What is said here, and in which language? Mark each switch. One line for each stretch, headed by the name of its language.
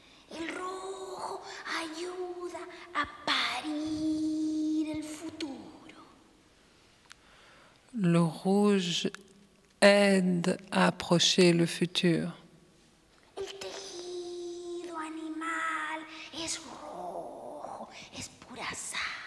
Spanish: El rojo ayuda a parir el futuro.
French: Le rouge aide à approcher le futur.
Spanish: El tejido animal es rojo, es pura sangre.